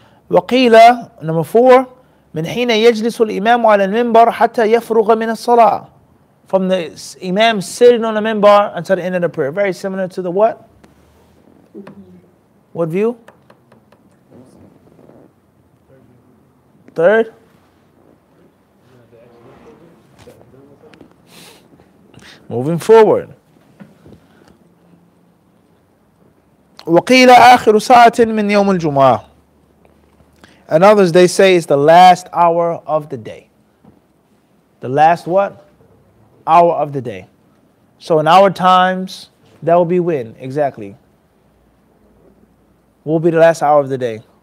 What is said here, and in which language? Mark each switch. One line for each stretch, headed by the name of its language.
Arabic: وقيل,
English: number 4,
Arabic: من حين يجلس الإمام على المنبر حتى يفرغ من الصلاة.
English: From the imam sitting on the minbar until the end of the prayer. Very similar to the what? What view? Third? Moving forward.
Arabic: وقيل آخر ساعة من يوم الجمعة.
English: And others, they say it's the last hour of the day. The last what? Hour of the day. So in our times, that will be when? Exactly. What will be the last hour of the day?